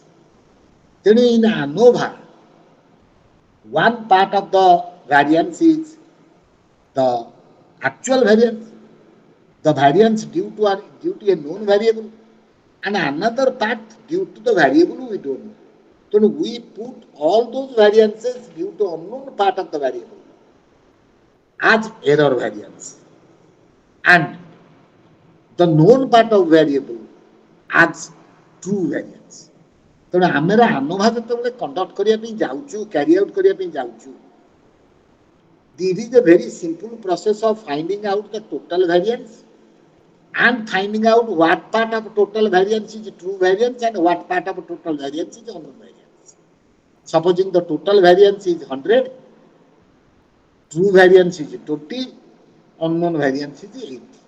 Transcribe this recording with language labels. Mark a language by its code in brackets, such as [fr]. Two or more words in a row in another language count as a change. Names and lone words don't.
[en] Then in ANOVA, one part of the variance is the actual variance, the variance due to a known variable, and another part due to the variable we don't know. So we put all those variances due to unknown part of the variable as error variance, and the known part of variable as true variance. [or] ତେଣୁ ଆମେ ANOVA ଯେତେବେଳେ କଣ୍ଡକ୍ଟ କରିବା ପାଇଁ ଯାଉଛୁ, [en] carry out [or] କରିବା ପାଇଁ ଯାଉଛୁ, [en] it is a very simple process of finding out the total variance and finding out what part of total variance is true variance and what part of total variance is unknown variance. Supposing the total variance is 100, true variance is 20, unknown variance is 80.